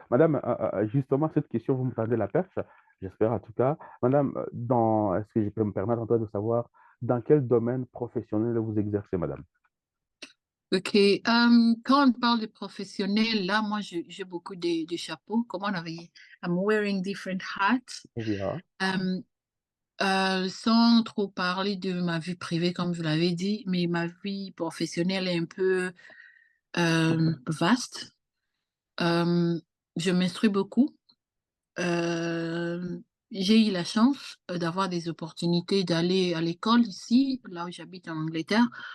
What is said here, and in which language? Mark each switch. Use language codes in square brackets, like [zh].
[fr] Madame, justement, cette question, vous me tendez la perche, j'espère en tout cas. Madame, est-ce que je peux me permettre en tout cas de savoir dans quel domaine professionnel vous exercez, madame? Ok, quand on parle de professionnels, là, moi, j'ai beaucoup de chapeaux. Comment on avait, [en] I'm wearing different hats. [fr] Oui, ah. Euh, sans trop parler de ma vie privée, comme je l'avais dit, mais ma vie professionnelle est un peu vaste. Euh, je m'instruis beaucoup. Euh, j'ai eu la chance d'avoir des opportunités d'aller à l'école ici, là où j'habite en Angleterre.